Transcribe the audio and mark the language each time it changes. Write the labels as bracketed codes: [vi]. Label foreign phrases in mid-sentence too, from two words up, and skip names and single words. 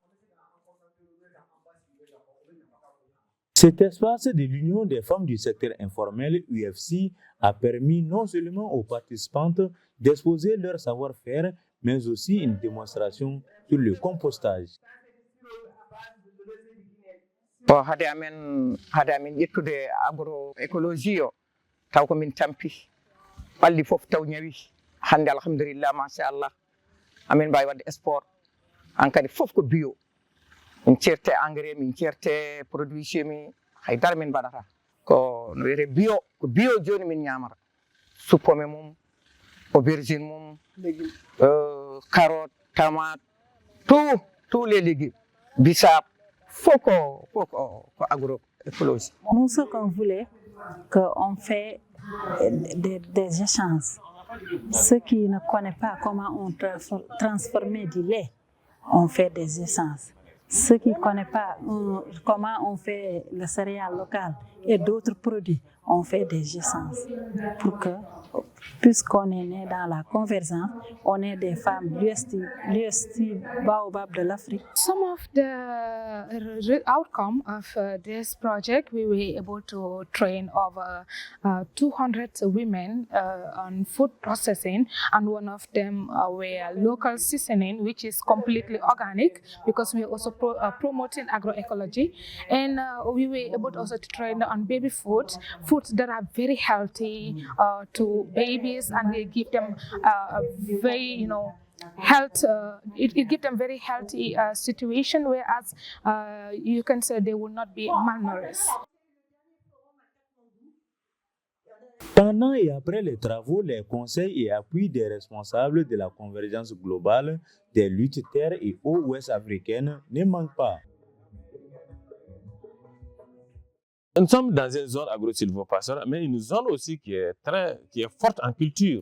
[fr] Cet espace de l'Union des femmes du secteur informel, UFC, a permis non seulement aux participantes d'exposer leur savoir-faire, mais aussi une démonstration sur le compostage. [ff] hade amen ƴettude agroécologie o taw ko min tampi ɓalli fof taw ñawi hande alhamdulillah machallah amin mbawi wadde sport han kadi fof ko bio [fr] min certe engrais [ff] min certe [fr] produit chimique [ff] haydara min mbaɗata ko no wiyete bio ko bio joni min ñamata suppome mum aubergine mum carotte tomate [fr] tous les légumes bissap faut qu'on agroécologie. Nous, ce qu'on voulait, qu'on fait des échanges. Ceux qui ne connaissent pas comment on transformer du lait, on fait des échanges. Ceux qui ne connaissent pas comment on fait le céréale local et d'autres produits, on fait des échanges. Pour que, puisqu'on est né dans la convergence, on est des femmes l'UST Baobab de l'Afrique. [en] Some of the outcome of this project, we were able to train over 200 women on food processing, and one of them were local seasoning, which is completely organic, because we are also promoting agroecology. And we were able also to train on baby foods that are very healthy to babies, and they give them very, health. It gives them very healthy situation, whereas you can say they will not be malnourished. [fr] Pendant et après les travaux, les conseils et appuis des responsables de la convergence globale des luttes terre et eaux ouest africaines ne manquent pas. Nous sommes dans une zone agro-sylvopastorale, mais une zone aussi qui est forte en culture.